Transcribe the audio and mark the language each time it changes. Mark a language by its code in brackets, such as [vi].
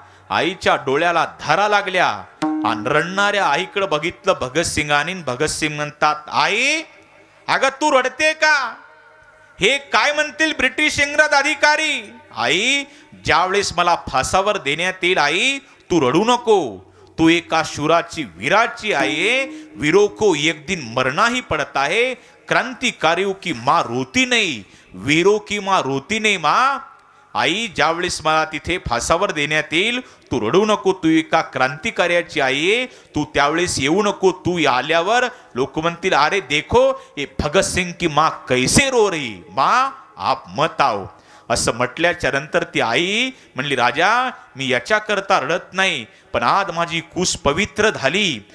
[mr] आईच्या डोळ्याला धारा लागल्या आणि रडणाऱ्या आईकडे बघितलं भगतसिंगाने. भगतसिंग म्हणतात, आई अगं तू रडते का? हे काय म्हणतील ब्रिटिश इंग्रज अधिकारी? आई, ज्यावेळेस मला फासावर देण्यात येईल आई, तू रडू नको. तू एका शूराची वीराची आई आहे. [hi] वीरों को एक दिन मरना ही पड़ता है. क्रांतिकारियों की माँ रोती नहीं, वीरों की माँ रोती नहीं. [mr] माँ, आई ज्यावेळेस मला तिथे फासावर देण्यात येईल, तू रडू नको. तू एका क्रांतिकार्याची आई आहे. तू त्यावेळेस येऊ नको. तू आल्यावर लोक म्हणतील, [hi] अरे देखो ये भगत सिंग की माँ कैसे रो रही. माँ आप मत आओ. [mr] असं म्हटल्याच्या नंतर ती आई म्हणली, राजा मी याच्याकरता रडत नाही, पण आज माझी कुस पवित्र झाली.